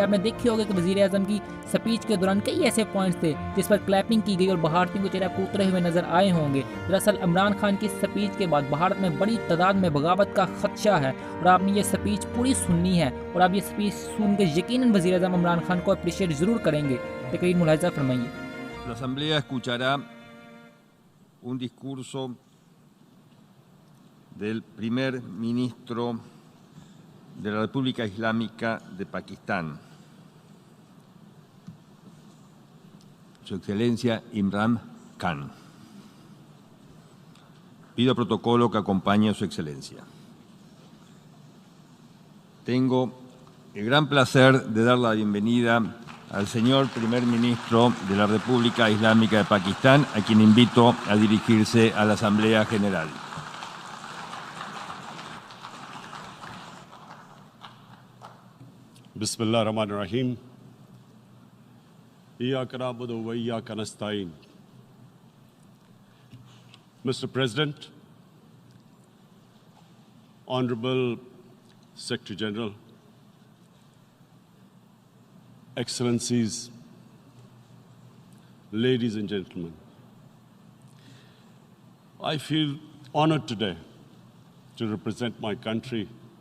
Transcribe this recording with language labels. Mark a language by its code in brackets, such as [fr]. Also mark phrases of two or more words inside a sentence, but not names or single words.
[ur] آپ نے دیکھے ہوگا کہ وزیر اعظم کی اسپیچ کے دوران کئی ایسے پوائنٹس تھے جس پر کلیپنگ کی گئی اور بھارتیوں کو چہرہ اترے ہوئے نظر آئے ہوں گے. دراصل عمران خان کی اسپیچ کے بعد بھارت میں بڑی تعداد میں بغاوت کا خدشہ ہے اور آپ نے یہ اسپیچ پوری سننی ہے اور آپ یہ اسپیچ سن کے یقیناً وزیر اعظم عمران خان کو اپریشیئیٹ ضرور کریں گے. تقریر ملاحظہ فرمائیے. [es] La Asamblea escuchará un discurso del primer ministro de la República Islámica de Pakistán, Su Excelencia Imran Khan. Pido protocolo que acompañe a Su Excelencia. Tengo el gran placer de dar la bienvenida al señor primer ministro de la República Islámica de Pakistán, a quien invito a dirigirse a la Asamblea General. [ar] بسم الله الرحمن الرحيم. إياك نعبد وإياك نستعين. [en] Mr. President, Honorable Secretary General, Excellencies, ladies and gentlemen, I feel honored today to represent my country